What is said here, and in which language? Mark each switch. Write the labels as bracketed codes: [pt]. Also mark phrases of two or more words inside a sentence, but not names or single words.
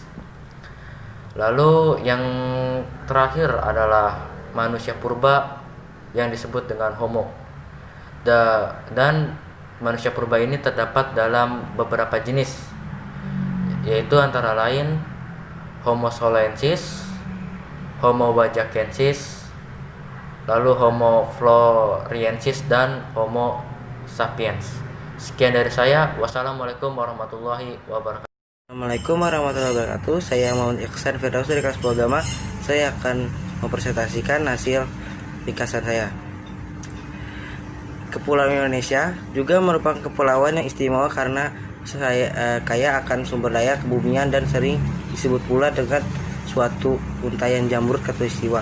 [id] Lalu yang terakhir adalah manusia purba yang disebut dengan Homo. Dan manusia purba ini terdapat dalam beberapa jenis, yaitu antara lain Homo soloensis, Homo wajakensis, lalu Homo floresiensis, dan Homo sapiens. Sekian dari saya. [ar] والسلام عليكم ورحمة الله وبركاته. السلام عليكم ورحمة الله وبركاته. [id] Saya Muhammad Ikhsan Firdaus dari kelas 10 agama. Saya akan mempresentasikan hasil ringkasan saya. Kepulauan Indonesia juga merupakan kepulauan yang istimewa karena kaya akan sumber daya kebumian dan sering disebut pula dengan suatu untayan jamrut khatulistiwa.